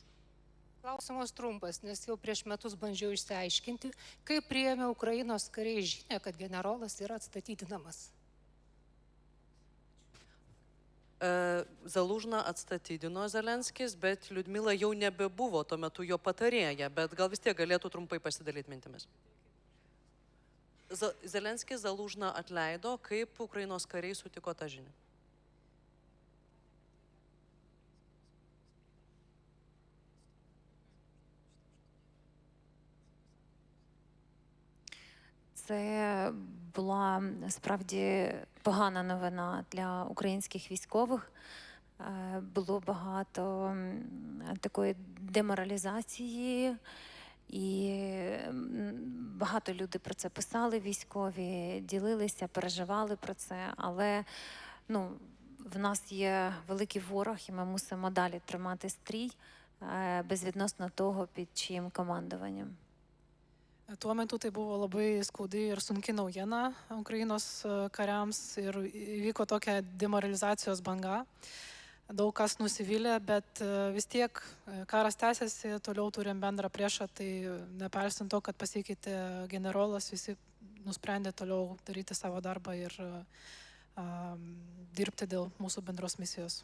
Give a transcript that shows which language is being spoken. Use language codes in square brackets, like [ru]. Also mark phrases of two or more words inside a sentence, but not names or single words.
[lt] Klausimas trumpas, nes jau prieš metus bandžiau išsiaiškinti, kaip priėmė Ukrainos kariai žinią, kad generolas yra atstatydinamas. Zalužną atstatydino Zelenskis, bet Liudmila jau nebebuvo tuo metu jo patarėja, bet gal vis tiek galėtų trumpai pasidalyti mintimis. Zelenskis Zalužną atleido, kaip Ukrainos kariai sutiko tą žinią. [uk] Це була справді погана новина для українських військових. Було багато такої деморалізації, і багато людей про це писали військові, ділилися, переживали про це. Але в нас є великий ворог, і ми мусимо далі тримати стрій, безвідносно того, під чиїм командуванням. [lt] Tuo metu tai buvo labai skaudi ir sunki naujiena Ukrainos kariams ir įvyko tokia demoralizacijos banga. Daug kas nusivylė, bet vis tiek karas tęsiasi, toliau turim bendrą priešą, tai nepaisant to, kad pasikeitė generolas, visi nusprendė toliau daryti savo darbą ir dirbti dėl mūsų bendros misijos.